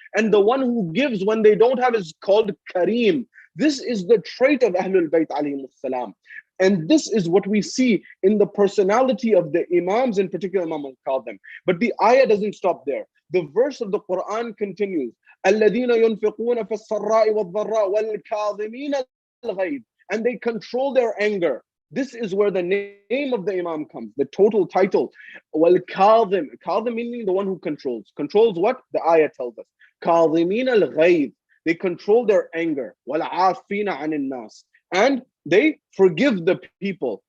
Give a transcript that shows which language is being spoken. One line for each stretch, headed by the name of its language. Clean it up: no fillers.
English: And the one who gives when they don't have is called kareem. This is the trait of Ahlul Bayt alayhimus salam. And this is what we see in the personality of the Imams, in particular Imam al-Kadhim. But the ayah doesn't stop there. The verse of the Quran continues.
Arabic: الَّذِينَ يُنْفِقُونَ فِي السَّرَّاءِ وَالضَّرَّاءِ وَالْكَاظِمِينَ الْغَيْظَ,
English: and they control their anger. This is where the name of the Imam comes, the total title. وَالْكَاظِم, Kadhim meaning the one who controls. Controls what? The ayah tells us.
Arabic: كَاظِمِينَ الْغَيْظَ,
English: they control their anger.
Arabic: وَالْعَافِينَ عَنِ النَّاسِ,
English: and they forgive the people.